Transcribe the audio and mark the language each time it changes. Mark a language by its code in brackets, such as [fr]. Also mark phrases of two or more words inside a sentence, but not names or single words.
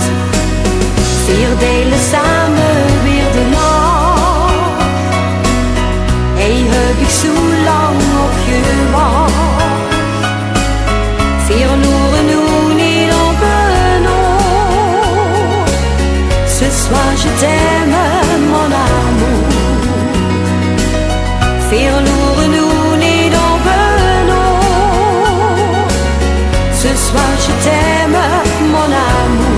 [nl] Vier delen samen weer de nacht. Hey, heb ik zo lang op gewacht. Verloren nu niet op een oog. [fr] Ce soir je t'aime, mon amour. [nl] Verloren nu niet op een oog. [fr] Ce soir je t'aime, mon amour.